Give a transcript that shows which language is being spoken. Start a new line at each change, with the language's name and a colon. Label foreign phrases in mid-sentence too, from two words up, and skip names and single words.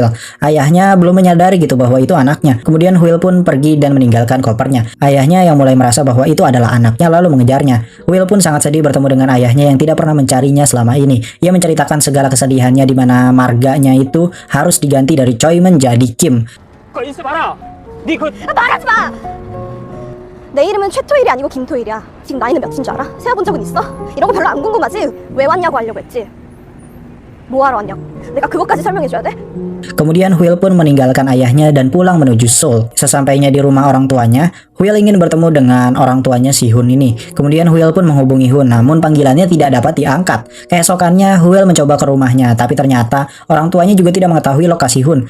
Indonesian: Ayahnya belum menyadari gitu bahwa itu anaknya. Kemudian Will pun pergi dan meninggalkan kopernya. Ayahnya yang mulai merasa bahwa itu adalah anaknya lalu mengejarnya. Will pun sangat sedih bertemu dengan ayahnya yang tidak pernah mencarinya selama ini. Ia menceritakan segala kesedihannya di mana marganya itu harus diganti dari Choi menjadi Kim.
Korean: 말하지 마! 내 이름은 최토일이 아니고 김토일이야. 지금 나이는 몇인 줄 알아? 세어본 적은 있어? 이런 거 별로 안 궁금하지? 왜 왔냐고 하려고 했지? 뭐 하러 왔냐고. 내가 그것까지 설명해줘야 돼?
Indonesian: Kemudian Will pun meninggalkan ayahnya dan pulang menuju Seoul. Sesampainya di rumah orang tuanya, Will ingin bertemu dengan orang tuanya si Hun ini. Kemudian Will pun menghubungi Hun, namun panggilannya tidak dapat diangkat. Keesokannya Will mencoba ke rumahnya, tapi ternyata orang tuanya juga tidak mengetahui lokasi Hun.